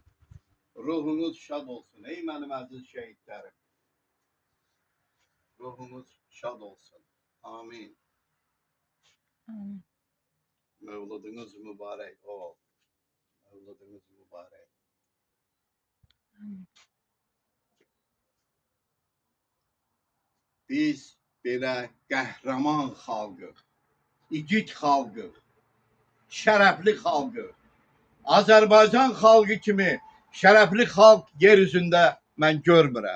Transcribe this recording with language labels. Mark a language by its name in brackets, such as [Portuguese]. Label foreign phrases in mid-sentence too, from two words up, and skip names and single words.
[Turkish] Ruhunuz şad olsun ey benim aziz şehitlerim. Ruhunuz şad olsun. Amin. Amin. Mevludunuz mübarek ol. Mevludunuz mübarek. Amin. [Azerbaijani] Biz belə qəhrəman xalqıq, igid xalqıq, şərəfli xalqıq. Azərbaycan xalqı kimi şərəfli xalq yer üzündə mən görmürəm.